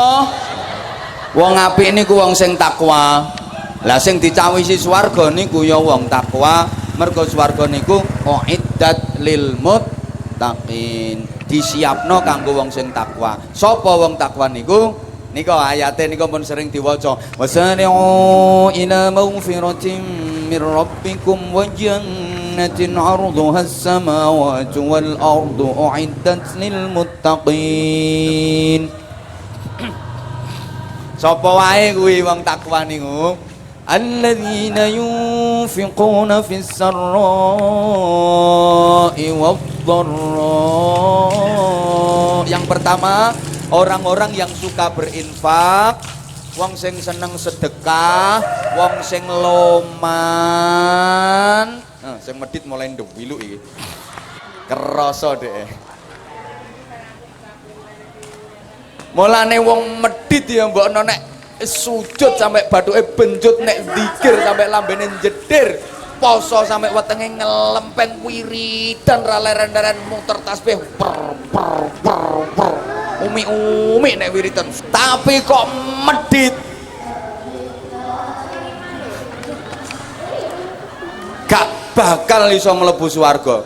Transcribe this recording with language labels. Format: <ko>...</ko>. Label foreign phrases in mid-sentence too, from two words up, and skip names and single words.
<jv>Wong apik niku wong sing takwa. Lah sing dicawisi swarga niku ya wong takwa. Mergo swarga niku</jv> <ar>أعدت للمتقين.</ar> <jv>Disiapno kanggo wong sing takwa. Sapa wong takwa niku? Nika ayate nika pun sering diwaca.</jv> <ar>وسارعوا إلى مغفرة من ربكم وجنة عرضها السماوات والأرض أعدت للمتقين.</ar> <jv>Sapa wae kuwi wong takwa niku?</jv> <ar>الذين ينفقون في السراء والضراء.</ar> <id>Yang pertama, orang-orang yang suka berinfak,</id> <jv>wong sing seneng sedekah, wong sing loman. Sing medit mulai ndewilu iki. Kerasa dhek. Mulane wong medit ya mbokno nek sujud sampai bathuke benjut, nek zikir sampai lambene jedir, poso sampai wetenge ngelempeng wiridan ra leren-leren muter tasbih umi nek wiridan, tapi kok medit gak bakal iso mlebu swarga.</jv>